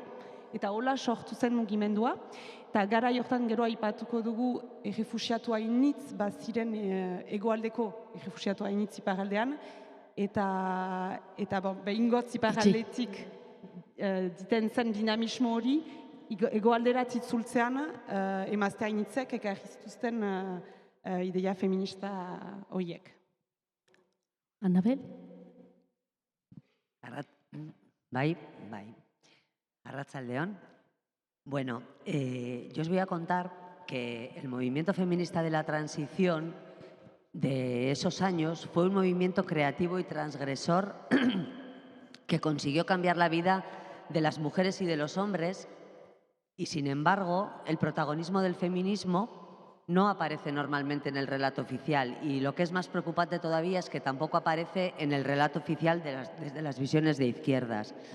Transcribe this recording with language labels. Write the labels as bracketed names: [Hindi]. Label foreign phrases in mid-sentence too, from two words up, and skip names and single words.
[Basque] Eta hola sortu zen mugimendua, eta gara jortan gero aipatuko dugu errefusiatu hainitz, ziren egoaldeko errefusiatu hainitz iparaldean, eta behingotz iparaldetik diten zen dinamismo hori, egoalderat itzultzean emazte hainitzek ekarri zituzten ideia feminista horiek. Anabel? Bai. Arratsaldeon. [Spanish] Bueno, yo os voy a contar que el movimiento feminista de la transición de esos años fue un movimiento creativo y transgresor que consiguió cambiar la vida de las mujeres y de los hombres y, sin embargo, el protagonismo del feminismo no aparece normalmente en el relato oficial y lo que es más preocupante todavía es que tampoco aparece en el relato oficial desde las visiones de izquierdas.